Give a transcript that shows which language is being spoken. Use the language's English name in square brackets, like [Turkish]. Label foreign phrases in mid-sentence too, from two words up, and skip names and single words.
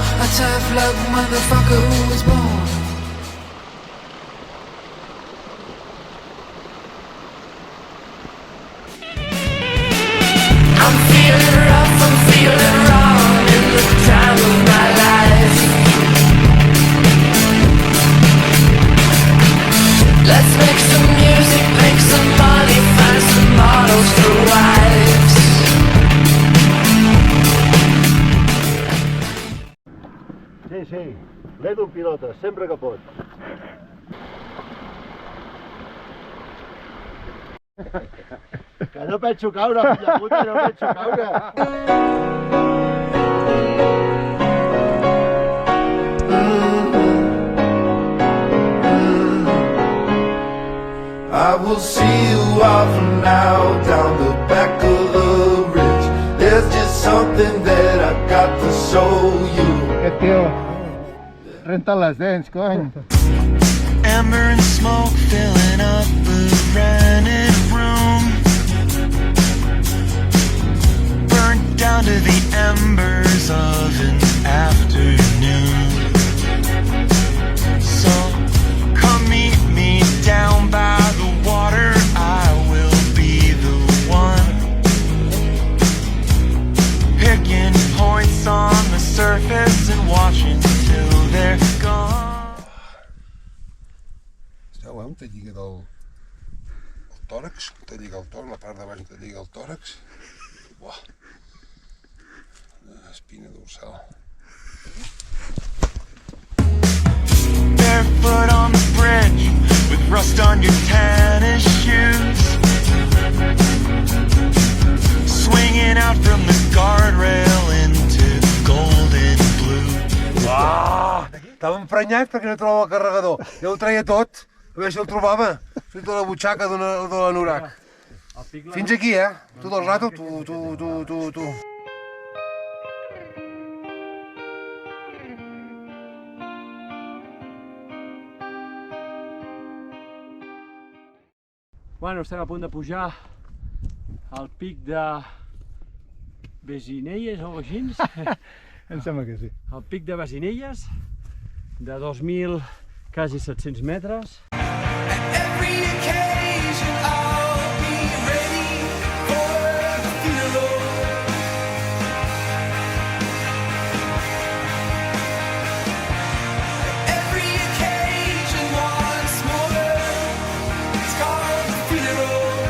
[English] A tough luck motherfucker who was born. I'm feeling rough, I'm feeling wrong in the time of my life. Let's make some music, make some money, find some models for wives. [Catalan] Sí, l'Edu pilota, sempre que pot. Que no penso caure, filla puta, no penso caure. [English] I will see you off now down the back of the ridge. There's just something that I got to show you. [Catalan] Aquest tio renta les dents, cony. [English] Amber and smoke filling up the rented room. Burnt down to the embers of an afternoon. So come meet me down by the water. I will be the one picking points on the surface and watching till they're gone. [Catalan] Esteu, on te lliga el tòrax, te lliga el tòrax, la part de baix te lliga el tòrax. Buah, espina dorsal. [English] Barefoot on the bridge with rust on your tennis shoes, swinging out from the guardrail into golden blue. [Catalan] Estava emprenyat perquè no trobava el carregador. Jo el treia tot, a veure si el trobava. Fins a la butxaca de l'anorac. Fins aquí, Tot el rato, tu. Bueno, estem a punt de pujar al pic de Besinelles o així. Em sembla que sí. El pic de Besinelles, de 2.000, quasi 700 metres. [English] Every occasion I'll be ready for the funeral. Every occasion once more, it's called the funeral.